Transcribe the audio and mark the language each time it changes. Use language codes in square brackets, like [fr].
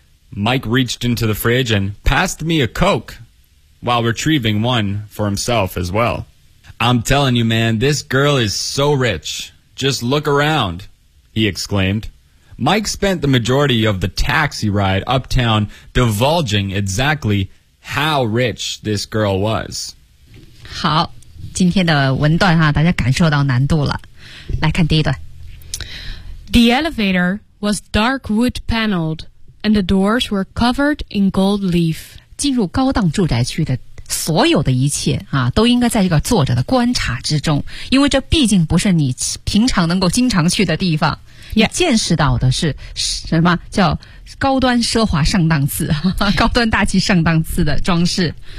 [en] Mike reached into the fridge and passed me a Coke while retrieving one for himself as well. I'm telling you, man, this girl is so rich. Just look around, he exclaimed. Mike spent the majority of the taxi ride uptown divulging exactly how rich this girl was. [zh] 好。今天的文段哈，大家感受到难度了。来看第一段。 [en] The elevator was dark wood paneled, and the doors were covered in gold leaf. [zh] 进入高档住宅区的所有的一切啊，都应该在这个作者的观察之中，因为这毕竟不是你平常能够经常去的地方。 [en] Yeah. [zh] 你见识到的是什么叫高端奢华上档次，高端大气上档次的装饰。